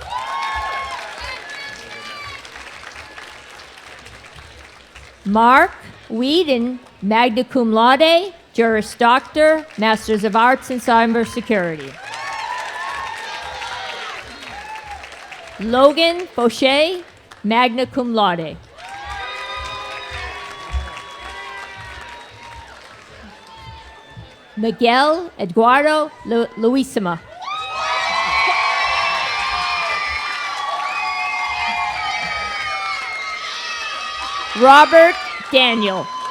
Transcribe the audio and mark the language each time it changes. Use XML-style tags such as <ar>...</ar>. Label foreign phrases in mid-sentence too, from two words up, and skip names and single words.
<en>Mark Whedon,</en> <la>magna cum laude, Juris Doctor,</la> <en>Masters of Arts in Cybersecurity. Logan Fauché,</en> <la>magna cum laude.</la> <en>Miguel Eduardo Luisima. Robert Daniel.</en>